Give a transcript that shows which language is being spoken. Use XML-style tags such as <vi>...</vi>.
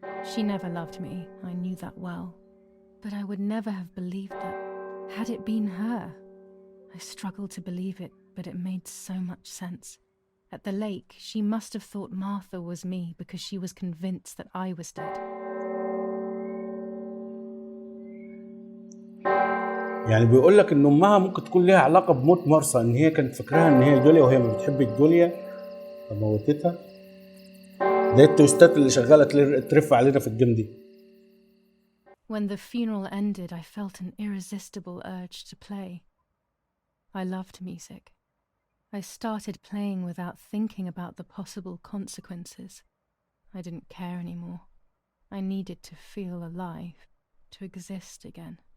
<en>She never loved me, I knew that well. But I would never have believed that. Had it been her? I struggled to believe it, but it made so much sense. At the lake, she must have thought Martha was me because she was convinced that I was dead.</en> <ar>يعني بيقول لك ان امها ممكن تكون ليها علاقه بموت مارثا، ان هي كانت فاكراها ان هي جوليا وهي ما بتحب جوليا فموتتها. ده التويستات اللي شغاله ترف علينا في الجيم دي.</ar> <en>When the funeral ended, I felt an irresistible urge to play. I loved music. I started playing without thinking about the possible consequences. I didn't care anymore. I needed to feel alive, to exist again.</en>